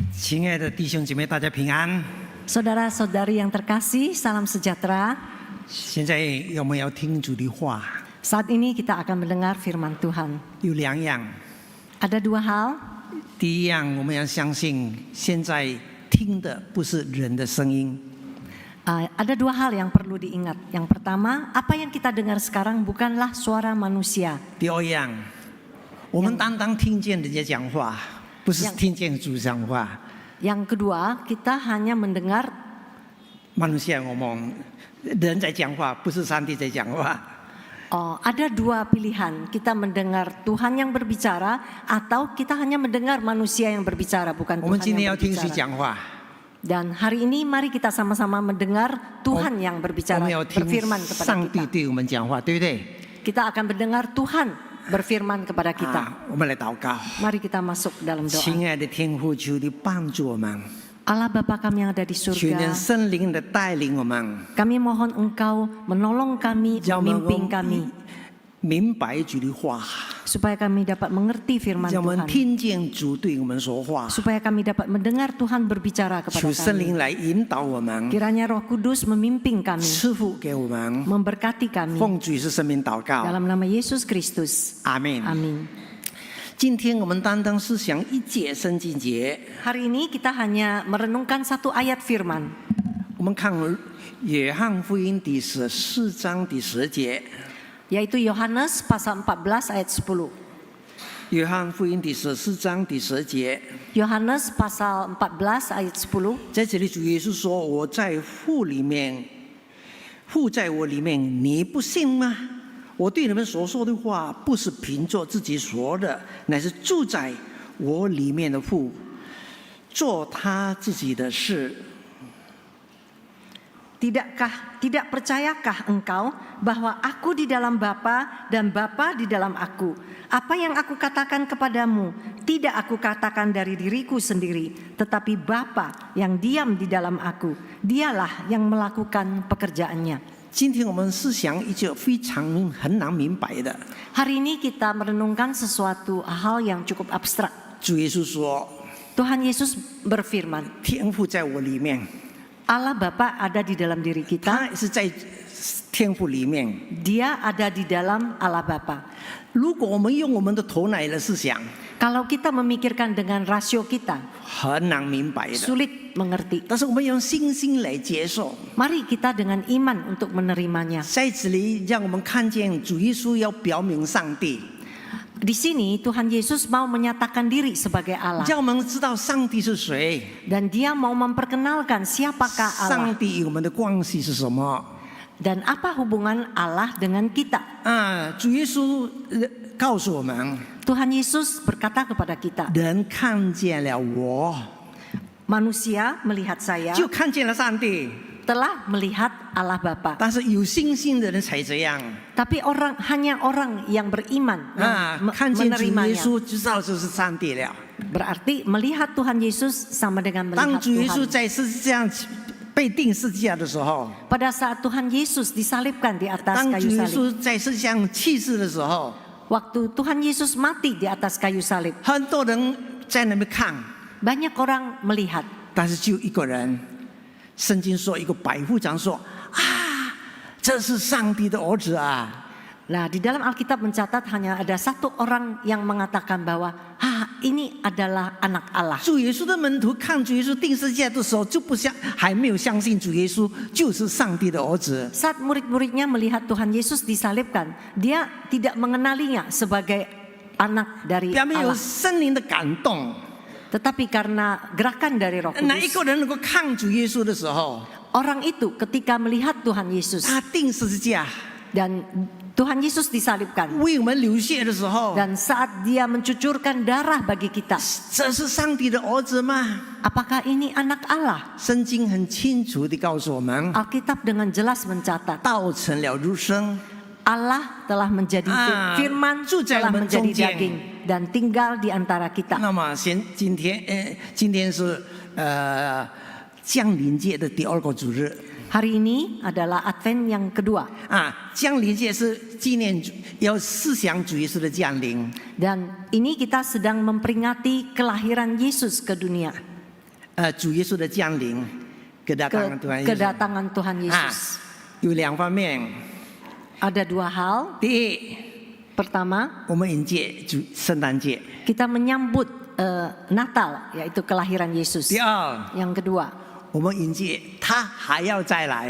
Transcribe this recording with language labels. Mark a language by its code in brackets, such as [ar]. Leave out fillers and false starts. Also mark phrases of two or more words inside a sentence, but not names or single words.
[zh] 亲爱的弟兄姐妹，大家平安。 [id] Saudara-saudari yang terkasih, salam sejahtera. [zh] 现在我们要听主的话， [id] Saat ini kita akan mendengar firman Tuhan. [zh] 有两样。 [id] Ada dua hal. [zh] 第一样，我们要相信，现在听的不是人的声音。 [id] Ada dua hal yang perlu diingat. Yang pertama, apa yang kita dengar sekarang bukanlah suara manusia. [zh] 第二样，我们单单听见人家讲话，不是听见主讲话。 [id] Yang kedua, kita hanya mendengar manusia ngomong， [zh] 人在讲话，不是上帝在讲话。 [id] ada dua pilihan. Kita mendengar Tuhan yang berbicara atau kita hanya mendengar manusia yang berbicara, bukan [zh] 我们 [id] Tuhan [zh] 今天 [id] yang [zh] 要听谁 [id] berbicara. [zh] 讲话？ [id] Dan hari ini mari kita sama-sama mendengar Tuhan yang [zh] 我 [id] berbicara, [zh] 们要听 [id] berfirman kepada [zh] 上帝 [id] kita. [zh] 对我们讲话，对不对？ [id] Kita akan mendengar Tuhan berfirman kepada kita. [zh] 我们来祷告。 [id] Mari kita masuk dalam doa. [zh] 亲爱的天父，求你帮助我们， [id] Allah Bapa kami yang ada di [zh] 求 [id] surga, [zh] 您圣灵的带领我们， [id] kami mohon Engkau menolong kami, [zh] 让我们 [id] memimpin kami, [zh] 明白主的话， [id] supaya kami dapat mengerti firman [zh] 让我们 [id] Tuhan, [zh] 听见主对我们说话。 [id] supaya kami dapat mendengar Tuhan berbicara [zh] 求 [id] kepada [zh] 圣 [id] kami. [zh] 灵来引导我们， [id] Kiranya Roh Kudus memimpin kami, [zh] 赐福给我们。 [id] memberkati kami. [zh] 奉主耶稣圣名祷告， [id] Dalam nama Yesus Kristus. [zh] 阿门。 [id] Amin. [zh] 今天我们单单是想一节圣经节， [id] Hari ini kita hanya merenungkan satu ayat firman. [zh] 我们看约翰福音第14章第10节。 [id] Yaitu Yohanes pasal 14 ayat 10. [zh] 约翰福音第14章第10节， [id] Yohanes pasal 14 ayat 10. [zh] 在这里主耶稣说：“我在父里面，父在我里面，你不信吗？我对你们所说的话，不是凭着自己说的，乃是住在我里面的父，做他自己的事。” [id] Tidak percayakah engkau bahwa aku di dalam Bapa dan Bapa di dalam aku? Apa yang aku katakan kepadamu, tidak aku katakan dari diriku sendiri, tetapi Bapa yang diam di dalam aku, dialah yang melakukan pekerjaannya. [zh] 今天我们思想一件非常很难明白的。 [id] Hari ini kita merenungkan sesuatu hal yang cukup abstrak. [zh] 主耶稣说 [id] Tuhan Yesus berfirman, [zh] 天父在我里面， [id] Allah Bapa ada di dalam diri kita, [zh] 他也是在天父里面。 [id] Dia ada di dalam Allah Bapa. [zh] 如果我们用我们的头脑来思想， [id] Kalau kita memikirkan dengan rasio kita, [zh] 很难明白的。 [id] sulit mengerti. [zh] 但是我们用信心来接受。 [id] Mari kita dengan iman untuk menerimanya. [zh] 在这里，让我们看见主耶稣要表明上帝， [id] Di sini Tuhan Yesus mau menyatakan diri sebagai Allah, [zh] 让我们知道上帝是谁， [id] dan Dia mau memperkenalkan siapakah [zh] 上 [id] Allah [zh] 帝与我们的关系是什么。 [id] dan apa hubungan Allah dengan kita. [zh] 主耶稣告诉我们， [id] Tuhan Yesus berkata kepada kita, [zh] 人看见了我， [id] manusia melihat saya [zh] 就看见了上帝。 [id] telah melihat Allah Bapa. [zh] 但是有信心的人才这样 [id] Tapi hanya orang yang beriman [zh] 看见主耶 [id] menerimanya. [zh] 稣就知道就是上帝了。 [id] Berarti melihat Tuhan Yesus sama dengan [zh] 当 [id] melihat [zh] 主耶稣 [id] Tuhan. [zh] 在十字架被钉十字架的时候， [id] Pada saat Tuhan Yesus disalibkan di atas [zh] 当主 [id] kayu [zh] 耶 [id] salib, [zh] 稣在十字架上去世的时候， [id] waktu Tuhan Yesus mati di atas kayu salib, [zh] 很多人在那边看， [id] banyak orang melihat. [zh] 但是就一个人，圣经说一个百夫长说：“啊，这是上帝的儿子啊！” [id] Nah, di dalam Alkitab mencatat hanya ada satu orang yang mengatakan bahwa ini adalah anak Allah. [zh] 主耶稣的门徒看主耶稣钉十字架的时候，就还没有相信主耶稣就是上帝的儿子。 [id] Saat murid-muridnya melihat Tuhan Yesus disalibkan, dia tidak mengenalinya sebagai anak dari [zh] 表面有 [id] Allah. [zh] 圣灵的感动。 [id] Tetapi karena gerakan dari Roh [zh] 哪一 [id] Kudus, [zh] 个人能够看主耶稣的时候， [id] orang itu ketika melihat Tuhan Yesus [zh] 他钉十字架 [id] dan Tuhan Yesus disalibkan, [zh] 为我们流血的时候， [id] dan saat dia mencucurkan darah bagi kita, [zh] 这是上帝的儿子吗？ [id] apakah ini anak Allah? [zh] 圣经很清楚地告诉我们， [id] Alkitab dengan jelas mencatat [zh] 道成了肉身。 [id] Allah telah menjadi firman, [zh] 住在我 [id] telah [zh] 们中 [id] menjadi [zh] 间。 [id] daging dan tinggal di antara kita. [zh] 那么今天是降临节的第2个主日。 [id] Hari ini adalah Advent yang kedua. [zh] 降临节是纪念要思想主耶稣的降临。 [id] Dan ini kita sedang memperingati kelahiran Yesus ke dunia. [zh] 主耶稣的降临 ， [id] kedatangan Tuhan Yesus。 kedatangan Tuhan Yesus. [zh] 有两方面， [id] Ada dua hal. [zh] 第一， [id] Pertama, [zh] 我们迎接圣诞节； [id] kita menyambut Natal, yaitu kelahiran Yesus. [zh] 第二， [id] Yang kedua, [zh] 我们迎接他还要再来。